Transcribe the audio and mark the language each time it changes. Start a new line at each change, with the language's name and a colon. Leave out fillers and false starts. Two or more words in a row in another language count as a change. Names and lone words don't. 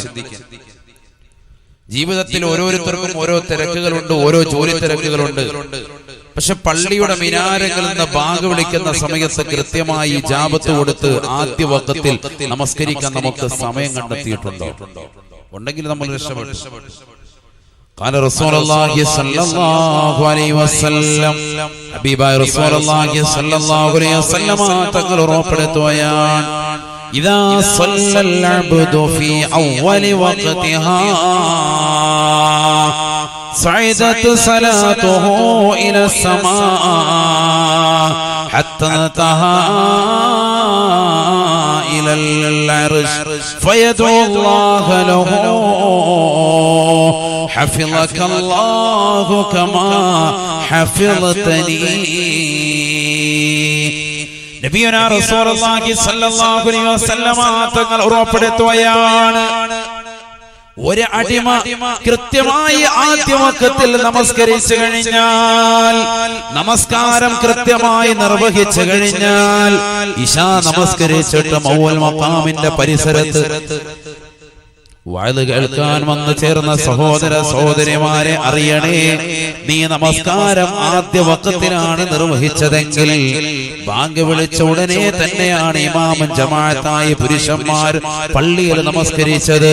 Malayalam: ജീവിതത്തിൽ ഓരോരുത്തർക്കും ഓരോ തിരക്കുകളുണ്ട്, ഓരോ ജോലി തിരക്കുകളുണ്ട്. പക്ഷെ പള്ളിയുടെ മിനാരങ്ങളിൽ നിന്ന് ബാങ്ക് വിളിക്കുന്ന സമയത്ത് കൃത്യമായി ഇജാബത്ത് കൊടുത്ത് ആദ്യ വഖത്തിൽ നമസ്കരിക്കാൻ നമുക്ക് സമയം കണ്ടെത്തിയിട്ടുണ്ടോ? ഉണ്ടെങ്കിൽ നമ്മൾ രക്ഷപ്പെട്ടു.
Arabic: قال رسول الله صلى الله عليه وسلم حبيباയ رسول الله صلى الله عليه وسلم
Malayalam: തങ്ങൾ ഉറപ്പെടുത്തുകയാണ്
Arabic: إذا صلى العبد في أول وقتها صعدت صلاته إلى السماء حتى انتهى إلى العرش فيدعو الله له حفظك الله كما حفظتني نبينا رسول الله صلى الله عليه
Malayalam: വസല്ലം തങ്ങൾ ഉറപ്പെടുത്തുകയാണ് ഒരു അടിമ കൃത്യമായി ആദ്യ വഖത്തിൽ നമസ്കരിച്ചു കഴിഞ്ഞാൽ നമസ്കാരം കൃത്യമായി നിർവഹിച്ചു കഴിഞ്ഞാൽ ഇശാ നമസ്കരിച്ചിട്ട് മൗൽ മഖാമിന്റെ പരിസരത്ത് വഅദ് കേൾക്കാൻ വന്നു ചേർന്ന സഹോദര സഹോദരിമാരെ അറിയണേ, നീ നമസ്കാരം ആദ്യ വഖത്തിലാണ് നിർവഹിച്ചതെങ്കിൽ ബാങ്ക് വിളിച്ച ഉടനെ തന്നെയാണ് ഇമാമും ജമാഅത്തായി പുരുഷന്മാർ പള്ളിയിൽ നമസ്കരിച്ചത്.